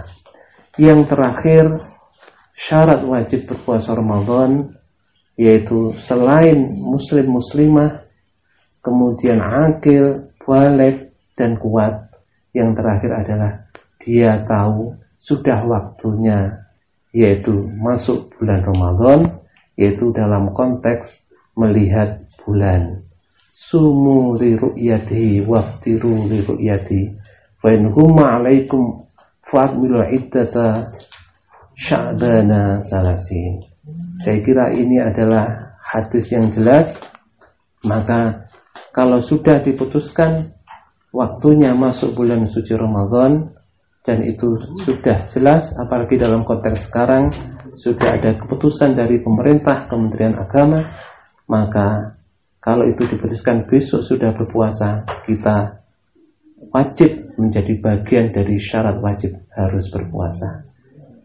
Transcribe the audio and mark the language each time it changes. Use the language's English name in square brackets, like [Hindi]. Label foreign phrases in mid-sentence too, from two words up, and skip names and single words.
[Indonesian] Yang terakhir, syarat wajib berpuasa Ramadan, yaitu selain muslim muslimah, kemudian akil, baligh dan kuat. Yang terakhir adalah dia tahu sudah waktunya, yaitu masuk bulan Ramadan, yaitu dalam konteks melihat bulan. [Arabic] صوموا لرؤيته وأفطروا لرؤيته فإن غم عليكم فأكملوا عدة شعبان ثلاثين. [Indonesian] Saya kira ini adalah hadis yang jelas. Maka kalau sudah diputuskan waktunya masuk bulan suci Ramadan, dan itu sudah jelas, apalagi dalam konteks sekarang sudah ada keputusan dari pemerintah, Kementerian Agama, maka kalau itu diputuskan besok sudah berpuasa, kita wajib menjadi bagian dari syarat wajib harus berpuasa.